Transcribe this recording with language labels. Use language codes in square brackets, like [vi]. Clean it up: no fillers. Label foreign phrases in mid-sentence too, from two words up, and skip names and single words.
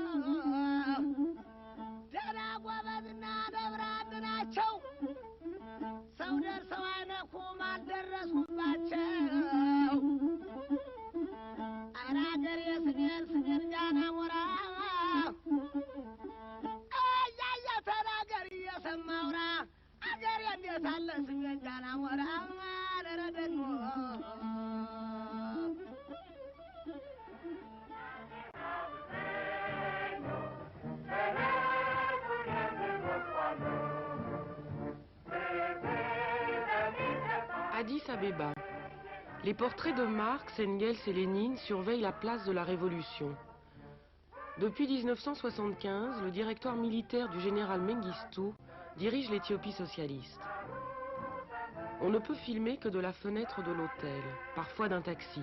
[am] ደህና ጎበዝና ደብረ አንድ ናቸው ሰው ደርሰው አይነኩም አልደረስኩባቸው ኧረ አገሬ ስሜን ስሜን ጃና ሞራ እያየ ተናገር እየሰማውራ አገሬ እንዴት አለ ስሜን ጃና ሞራ አረደኑ [fr] Addis Abeba. Les portraits de Marx, Engels et Lénine surveillent la place de la Révolution. Depuis 1975, le directoire militaire du général Mengistu dirige l'Éthiopie socialiste. On ne peut filmer que de la fenêtre de l'hôtel, parfois d'un taxi.